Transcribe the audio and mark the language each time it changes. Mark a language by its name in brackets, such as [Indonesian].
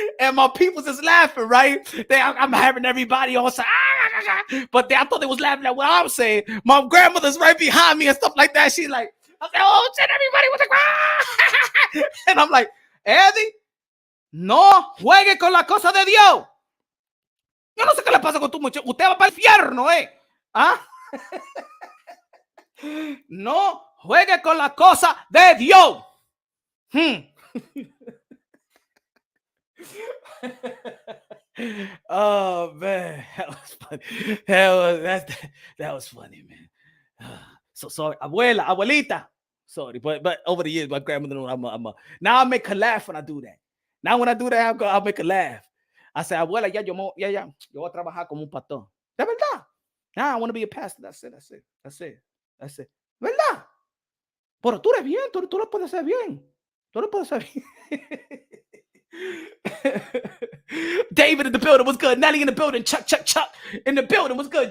[English] And my people's just laughing, right? I'm having everybody on side, but I thought they was laughing at what I'm saying. My grandmother's right behind me and stuff like that. She's like, I said, oh shit, everybody was like, and I'm like, Eddie, [Spanish] No juegue con la cosa de Dios. Yo no sé qué le pasa con tu muchacho. Usted va para el infierno, ¿Ah? No juegue con la cosa de Dios. [English] Oh man, that was funny. That was funny, man. So sorry, abuelita. Sorry, but over the years, my grandmother knows now I make her laugh when I do that. Now when I do that, I'll make her laugh. I say, [Spanish] abuela, yo voy a trabajar como un pastor. De verdad. [English] Now I want to be a pastor. That's it. [Spanish] ¿Verdad? Pero tú eres bien, tú lo puedes hacer bien. Tú lo puedes hacer bien. [English] David in the building was good. Nelly in the building. Chuck in the building was good.